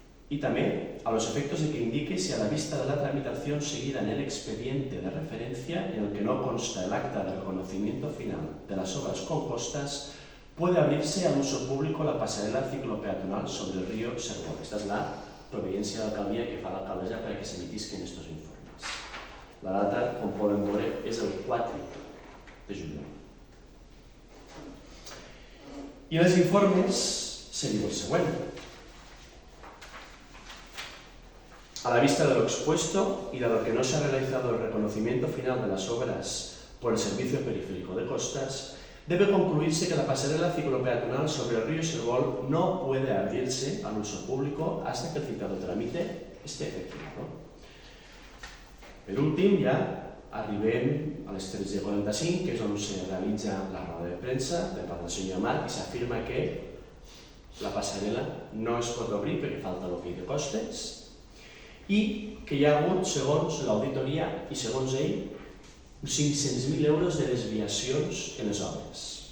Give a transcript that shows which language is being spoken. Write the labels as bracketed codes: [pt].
[es] Y también a los efectos de que indique si a la vista de la tramitación seguida en el expediente de referencia, en el que no consta el acta de reconocimiento final de las obras compostas, puede abrirse al uso público la pasarela ciclopeatonal sobre el río Serbón. Esta es la providencia [ca] de l'alcaldia que fa l'alcaldessa per a que s'emitisquen aquests informes. La data, com poden veure, és el 4 de juliol. [es] Y en los informes se [ca] diu el següent. [es] A la vista de lo expuesto y dado que no se ha realizado el reconocimiento final de las obras por el Servicio Periférico de Costas, debe concluirse que la pasarela ciclopeatonal sobre el río Serbol no puede abrirse al uso público hasta que el citado trámite esté efectuado. [ca] Per últim, ja arribem a les 13:45, que és on se realitza la roda de premsa per part del senyor Amat, i s'afirma que la passarel·la no es pot obrir perquè falta l'OPI de costes i que hi ha hagut, segons l'auditoria i segons ell, 500.000 euros de desviacions en les obres.